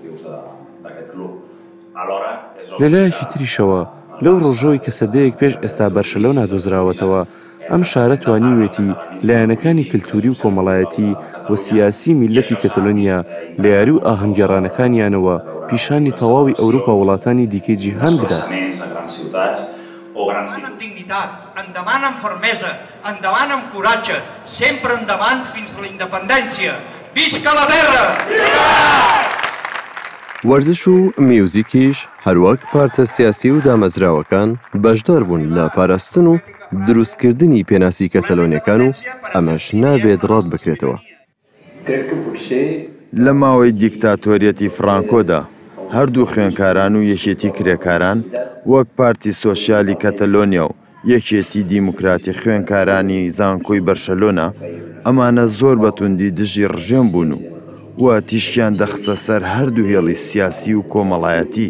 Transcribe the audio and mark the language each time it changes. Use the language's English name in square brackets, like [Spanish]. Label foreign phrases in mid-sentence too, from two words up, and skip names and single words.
[Central Kurdish] لەلایەکی تریشەوە لەو ڕۆژەوەی کە سەدەیەک پێش ئێستا بەرشەلۆنا دۆزراوەتەوە، ئەم شارە توانیوێتی لایەنەکانی کللتوری و کۆمەڵایەتی و سیاسی میلەتی کەتەلۆنیا لە یاری و ئاهەنگگەڕانەکانیانەوە پیشانی تەواوی ئەوروپا وڵاتانی دیکەی جیهان بدات. [Catalan] En davant amb fermesa, endavant amb coratge, sempre endavant fins a la independència. Visca la terra! [Central Kurdish] وەرزش و میوزیکیش هەروەک پارتە سیاسی و دامەزراوەکان بەشدار بوون لە پاراستن و دروستکردنی پێناسی کەتەلۆنیەکان و ئەمەش نابێت ڕاد بکرێتەوە. لە ماوەی دیکتاتۆریەتی فرانکۆدا هەردوو خوێنکاران و یەکێتی کرێکاران وەک پارتی سۆشیالی کەتەلۆنیا و یەکێتی دیموکراتی خوێنکارانی زانکۆی بەرشەلۆنا ئەمانە زۆر بەتوندی دژی ڕژێم بوون و تیشکیان دەخستە سەر هەردوو هێڵی سیاسی و کۆمەڵایەتی.